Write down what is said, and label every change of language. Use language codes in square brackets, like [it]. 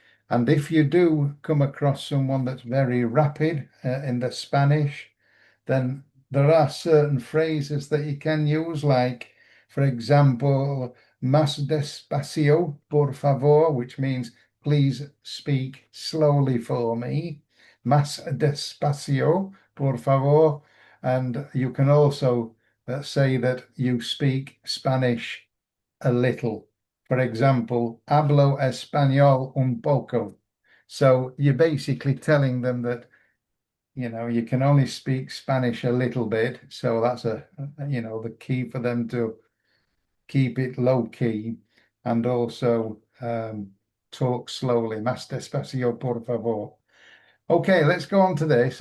[en] And if you do come across someone that's very rapid in the Spanish, then there are certain phrases that you can use, like, for example, [es] más despacio, por favor, [en] which means please speak slowly for me. [es] Más despacio, por favor. [en] And you can also say that you speak Spanish a little. For example, [es] hablo español un poco. [en] So you're basically telling them that, you can only speak Spanish a little bit. So that's the key for them to keep it low key and also talk slowly. [es] Más despacio, por favor. [en] Okay, let's go on to this.